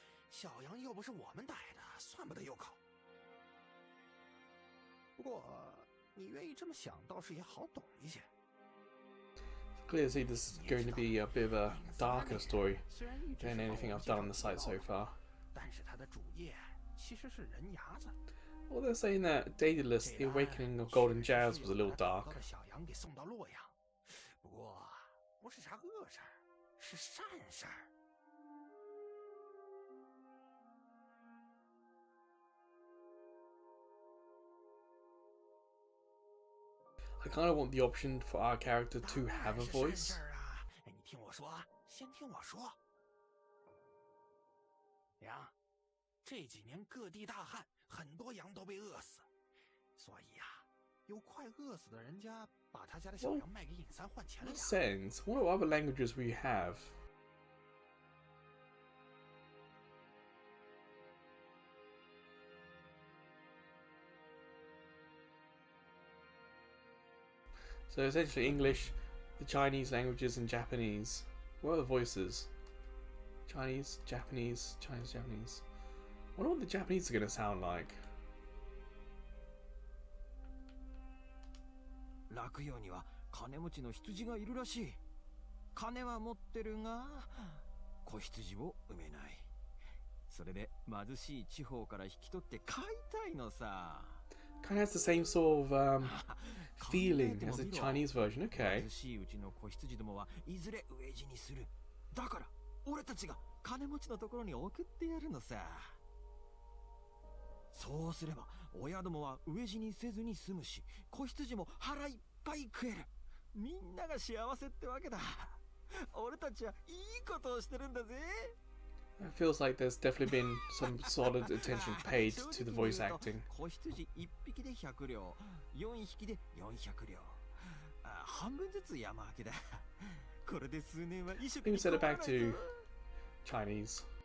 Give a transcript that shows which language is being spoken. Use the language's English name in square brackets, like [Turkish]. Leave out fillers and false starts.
[Chinese] 小羊又不是我们逮的，算不得右口。不过你愿意这么想，倒是也好懂一些。 [English] Clearly, this is going to be a bit of a darker story than anything I've done on the site so far. [Chinese] 但是它的主业其实是人牙子。 [English] Well, they're saying that Daedalus, the Awakening of Golden Jazz, was a little dark. [Chinese] 小羊给送到洛阳，不过不是啥恶事儿，是善事儿。 [English] I kind of want the option for our character to have a voice. [Chinese] 你听我说啊，先听我说。娘，这几年各地大旱，很多羊都被饿死，所以呀，有快饿死的人家把他家的小羊卖给尹三换钱了呀。 [English] Sense. What other languages we have? So essentially English, the Chinese languages, and Japanese. What are the voices? Chinese, Japanese, Chinese, Japanese. I wonder what the Japanese are going to sound like. [Japanese] 落葉には金持ちの羊がいるらしい。金は持ってるが子羊を産めない。それで貧しい地方から引き取って飼いたいのさ。 [English] Kind of has the same sort of feeling as the Chinese version. Okay. [Japanese] 貧しいうちの子羊どもはいずれ飢え死にする。だから俺たちが金持ちのところに送ってやるのさ。そうすれば親どもは飢え死にせずに済むし、子羊も腹いっぱい食える。みんなが幸せってわけだ。俺たちはいいことをしてるんだぜ。 [English] It feels like there's definitely been some solid attention paid to the voice acting. [Japanese] 子羊1匹で100両、4匹で400両。半分ずつ山分けだ。これで数年は一食に [English] Let me set it back to Chinese.